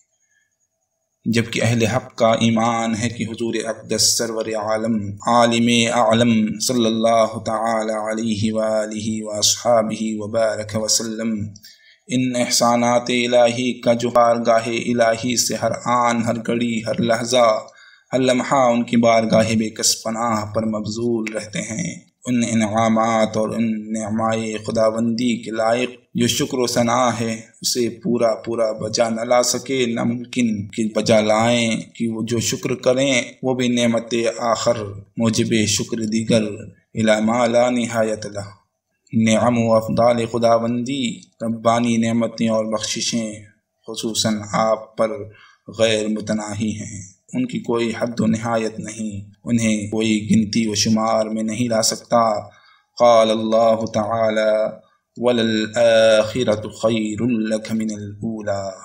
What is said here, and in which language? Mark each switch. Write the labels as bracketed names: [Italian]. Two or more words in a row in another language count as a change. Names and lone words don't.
[Urdu] جبکہ اہل حق کا ایمان ہے کہ حضور اقدس سرور عالم عالم اعلم [Arabic] صلی اللہ تعالی علیہ وآلہ واصحابہ وبارک وسلم [Urdu] ان احسانات الہی کا جو بارگاہ الہی سے ہر آن، ہر گھڑی، ہر لحظہ، ہر لمحہ ان کی بارگاہ بے کس پناہ پر مبذول رہتے ہیں۔ ان انعامات اور ان نعمائے خداوندی کے لائق جو شکر و ثنا ہے اسے پورا بجا نہ لا سکے، ناممکن کہ بجا لائیں کہ وہ جو شکر کریں وہ بھی نعمت آخر موجب شکر دیگر [Arabic] الی ما لا نہایت لہ۔ [Urdu] نعم و افضال خداوندی، ربانی نعمتیں اور بخششیں خصوصاً آپ پر غیر متناہی ہیں، ان کی کوئی حد و نہایت نہیں، انہیں کوئی گنتی و شمار میں نہیں لا سکتا۔ [Arabic] قال اللہ تعالی وَلَلْآخِرَةُ خَيْرٌ لَكَ مِنَ الْأُولَىٰ۔